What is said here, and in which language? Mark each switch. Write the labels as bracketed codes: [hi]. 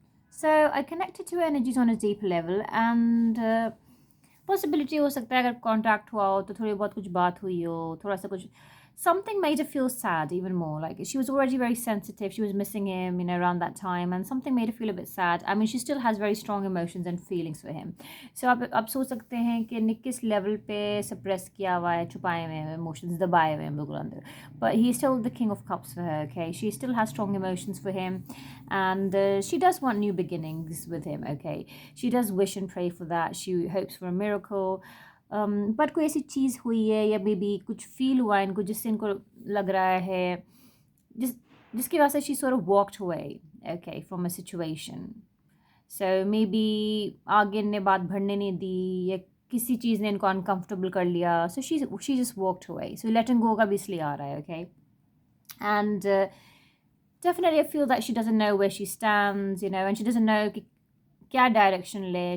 [en] So I connected to energies on a deeper level, and possibility [hi] हो सकता है अगर contact हुआ हो तो थोड़ी बहुत कुछ बात हुई हो, थोड़ा सा कुछ [en] something made her feel sad even more. Like she was already very sensitive. She was missing him, around that time, and something made her feel a bit sad. I mean, she still has very strong emotions and feelings for him. [hi] So अब सोच सकते हैं कि निक किस level पे suppress किया हुआ है, छुपाए हुए हैं इमोशंस, दबाए हुए हैं बिल्कुल अंदर. [en] But he's still the king of cups for her. Okay, she still has strong emotions for him, and she does want new beginnings with him. Okay, she does wish and pray for that. She hopes for a miracle. [hi] But कोई ऐसी चीज़ हुई है या may be कुछ feel हुआ है इनको जिससे इनको लग रहा है जिस जिसकी वजह से she [en] sort of walked away, okay, [hi] from a situation. So maybe आगे ने बात बढ़ने नहीं दी या किसी चीज़ ने इनको अनकंफर्टेबल कर लिया. [en] So she just walked away. So letting go [hi] का भी इसलिए आ रहा है, [en] okay. And definitely I feel that she doesn't know where she stands, and she doesn't know [hi] कि क्या direction ले.